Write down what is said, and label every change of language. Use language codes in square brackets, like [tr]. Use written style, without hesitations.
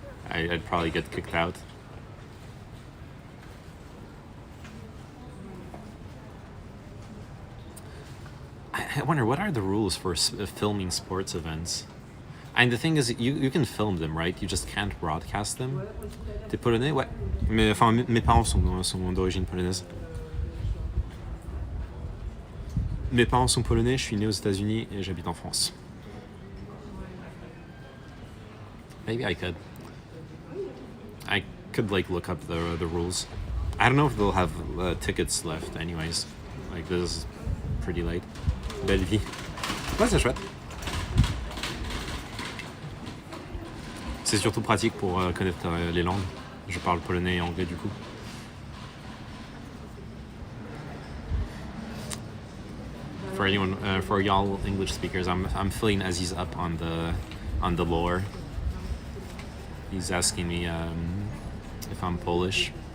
[en] I'd probably get kicked out. I wonder, what are the rules for filming sports events? And the thing is, you can film them, right? You just can't broadcast them. [fr] T'es polonais? Ouais. Mais enfin, mes parents sont d'origine polonaise. Mes parents sont polonais, je suis né aux États-Unis et j'habite en France. [en] Maybe I could like look up the rules. I don't know if they'll have tickets left anyways. Like, this is pretty late. [fr] Belle vie. Ouais, c'est chouette. C'est surtout pratique pour connaître les langues. Je parle polonais et anglais du coup. [en] For anyone, for y'all English speakers, I'm filling Aziz up on the lore. He's asking me if I'm Polish.